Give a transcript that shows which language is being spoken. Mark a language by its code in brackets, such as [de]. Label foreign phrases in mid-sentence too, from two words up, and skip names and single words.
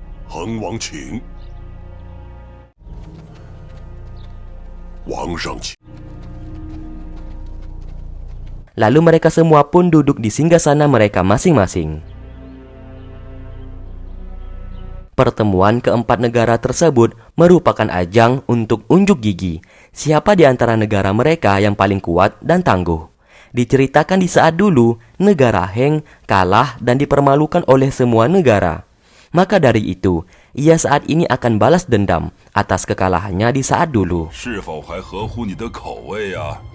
[zh] 恒王请。王上请。 [id] Lalu mereka semua pun duduk di singgasana mereka masing-masing. Pertemuan keempat negara tersebut merupakan ajang untuk unjuk gigi siapa di antara negara mereka yang paling kuat dan tangguh. Diceritakan di saat dulu, negara Heng kalah dan dipermalukan oleh semua negara. Maka dari itu, ia saat ini akan balas dendam atas kekalahannya di saat dulu. [zh] 是否还合乎你的口味啊？